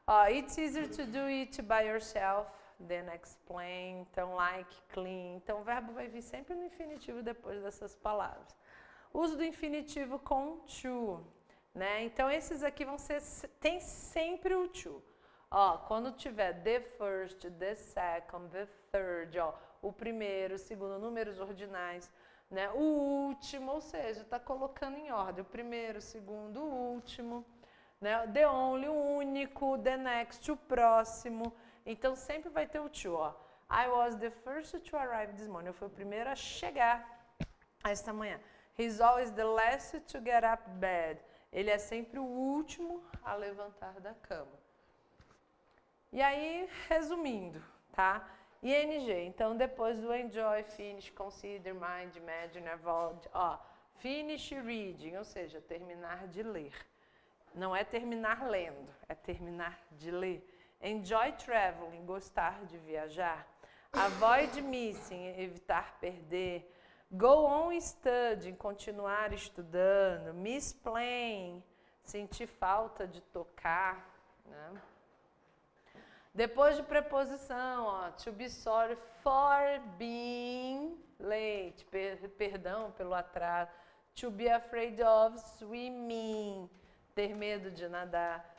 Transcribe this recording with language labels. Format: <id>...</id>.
<en>It's easier to do it by yourself than explain.</en> <pt>Então, like, clean. Então, o verbo vai vir sempre no infinitivo depois dessas palavras. Uso do infinitivo com to, né? Então, esses aqui tem sempre o to. Quando tiver the first, the second, the third, o primeiro, o segundo, números ordinais, né? O último, ou seja, está colocando em ordem o primeiro, o segundo, o último, né? The only, o único, the next, o próximo. Então, sempre vai ter o to,</pt> <en>I was the first to arrive this morning.</en> <pt>Eu fui o primeiro a chegar esta manhã.</pt> <en>He's always the last to get up bed.</en> <pt>Ele é sempre o último a levantar da cama. E aí, resumindo, tá? ING, então depois do enjoy, finish, consider, mind, imagine, avoid, finish reading, ou seja, terminar de ler. Não é terminar lendo, é terminar de ler. Enjoy traveling, gostar de viajar. Avoid missing, evitar perder. Go on studying, continuar estudando. Miss playing, sentir falta de tocar, né? Depois de preposição, to be sorry for being late, perdão pelo atraso. To be afraid of swimming, ter medo de nadar.</pt>